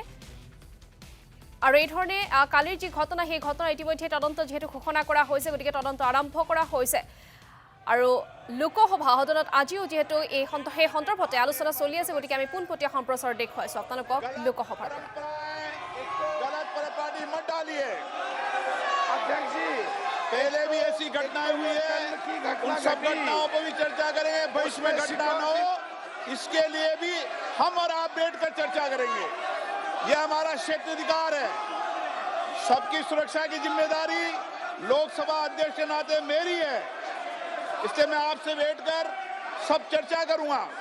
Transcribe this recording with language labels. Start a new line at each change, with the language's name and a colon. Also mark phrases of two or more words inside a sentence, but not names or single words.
Assamese: আৰু এই ধৰণে কালিৰ যি ঘটনা সেই ঘটনা ইতিমধ্যে তদন্ত যেহেতু ঘোষণা কৰা হৈছে, গতিকে তদন্ত আৰম্ভ কৰা হৈছে। আৰু লোকসভা সদনত আজিও যেহেতু এই সন্দৰ্ভতে আলোচনা চলি আছে, গতিকে আমি পোনপটীয়া সম্প্ৰচাৰ দেখুৱাইছোঁ আপোনালোকক লোকসভাৰ পৰা।
Hindi: पहले भी ऐसी घटनाएं हुई है, उन सब घटनाओं पर भी चर्चा करेंगे। भविष्य में घटना न हो इसके लिए भी हम और आप बैठकर चर्चा करेंगे। यह हमारा क्षेत्राधिकार है। सबकी सुरक्षा की जिम्मेदारी लोकसभा अध्यक्ष के नाते मेरी है, इसलिए मैं आपसे बैठकर सब चर्चा करूंगा।